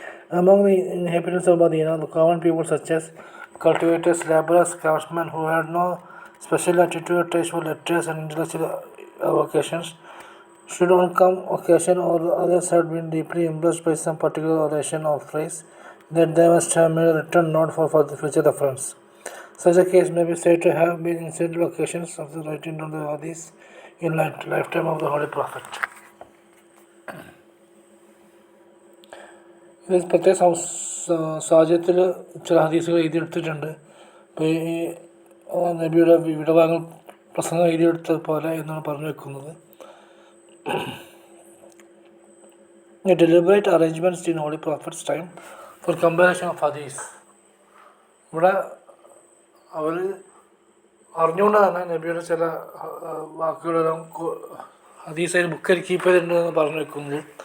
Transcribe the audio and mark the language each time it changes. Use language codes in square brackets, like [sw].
[en] Among the inhabitants of Medina, the common people such as cultivators, laborers, craftsmen who had no special attitude or taste for letters and intellectual vocations, should on some occasion or others had been deeply impressed by some particular oration or phrase, that they must have made a written note for the future reference. Such a case may be said to have been incidental occasions of the writing down the hadith in lifetime of the Holy Prophet. [ml] ഇത് പ്രത്യേക സാഹചര്യത്തിൽ ചില ഹദീസുകൾ എഴുതിയെടുത്തിട്ടുണ്ട്. ഇപ്പോൾ ഈ നബിയുടെ വിവിധ ഭാഗങ്ങൾ പ്രസംഗം എഴുതിയെടുത്തത് പോലെ എന്നാണ് പറഞ്ഞു വെക്കുന്നത്. [en] Deliberate arrangements in Holy Prophet's time for compilation of hadith. [ml] ഇവിടെ അവർ അറിഞ്ഞുകൊണ്ട് തന്നെ നബിയുടെ ചില വാക്കുകളെല്ലാം ഹദീസായി ബുക്കിൽ കീപ്പ് ചെയ്തിട്ടുണ്ടെന്ന് പറഞ്ഞു വെക്കുന്നത്.